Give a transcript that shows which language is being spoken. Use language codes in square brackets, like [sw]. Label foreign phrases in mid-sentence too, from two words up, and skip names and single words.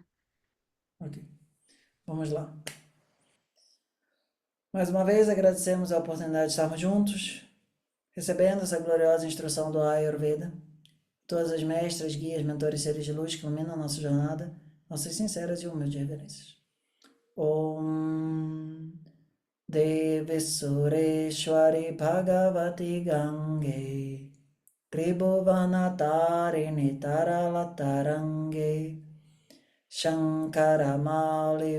[pt] Ok. Vamos lá. Mais uma vez, agradecemos a oportunidade de estarmos juntos, recebendo essa gloriosa instrução do Ayurveda. Todas as mestras, guias, mentores, seres de luz que iluminam a nossa jornada, nossas sinceras e humildes reverências. [sa] Om Devi Sureshwari Bhagavati Gange Tribhuvanatarini Taralatarange Shankaramauli